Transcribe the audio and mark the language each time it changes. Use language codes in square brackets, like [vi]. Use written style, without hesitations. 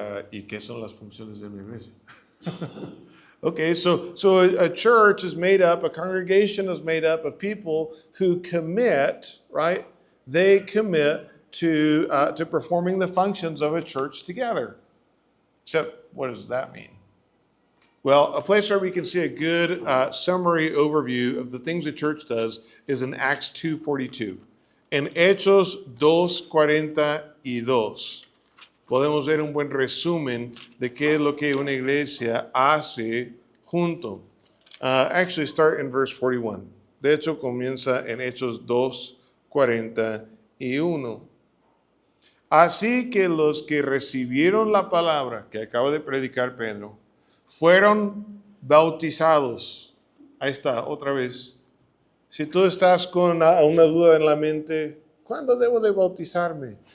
[es] ¿Y qué son las funciones de una iglesia? [en] Okay, so a church is made up, a congregation is made up of people who commit, right? They commit to performing the functions of a church together. Except, what does that mean? Well, a place where we can see a good summary overview of the things the church does is in Acts 2:42. [es] En Hechos 2:42 podemos ver un buen resumen de qué es lo que una iglesia hace junto. [en] Actually, start in verse 41. [es] De hecho, comienza en Hechos 2:41. Así que los que recibieron la palabra que acaba de predicar Pedro fueron bautizados. Ahí está, otra vez. Si tú estás con una duda en la mente, ¿cuándo debo de bautizarme?